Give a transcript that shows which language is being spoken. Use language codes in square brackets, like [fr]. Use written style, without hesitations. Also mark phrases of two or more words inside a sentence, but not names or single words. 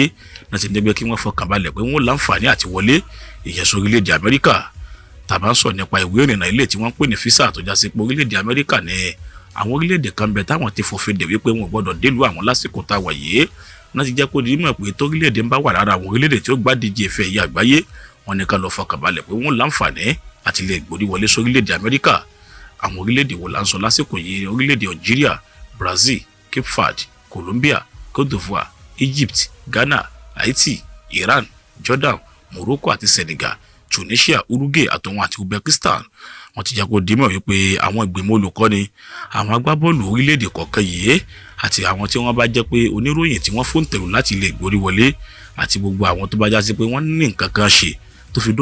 [yo] náà ti dẹ́gbẹ́ kí wọ́n fọkàn balẹ̀ pé wọ́n láǹfààní àti wọlé ìyẹn sọ orílẹ̀-èdè Amẹ́ríkà tá a bá ń sọ nípa ìwé ìrìnnà ilé tí wọ́n pè ní físà tó já sí pé orílẹ̀-èdè Amẹ́ríkà ní àwọn orílẹ̀-èdè kan bẹ táwọn ti fòfin dè wípé wọn ò gbọ́dọ̀ délùú àwọn lásìkò tá a wà yìí náà ti jẹ́ kó di mọ̀ pé torílẹ̀-èdè ń bá wà lára àwọn orílẹ̀-èdè tí ó gbá díje ife ẹ̀yẹ àgbáyé wọn ní ká lọ fọkàn balẹ̀ pé wọ́n láǹfààní àti lè gbòrí wọlé sórílẹ̀-èdè Amẹ́ríkà àwọn orílẹ̀-èdè wo là ń sọ lásìkò yìí orílẹ̀-èdè Algeria, Brazil, Cape Verde, Colombia, Cote d'Ivoire, Egypt, Ghana, Haiti, Iran, Jordan, Morocco àti Senegal, Tunisia, Uruguay àtọwọn àti Uzbekistan wọ́n ti jẹ́ kó di mọ̀ wípé àwọn ìgbìmọ̀ olùkọ́ni àwọn agbábọ́ọ̀lù orílẹ̀-èdè kọ̀ọ̀kan yìí àti àwọn tí wọ́n bá jẹ́ pé oníròyìn tí wọ́n fòǹtẹ̀lù láti lè gbórí wọlé àti gbogbo àwọn tó bá já sí pé wọ́n ní nǹkan kan ṣe tó fi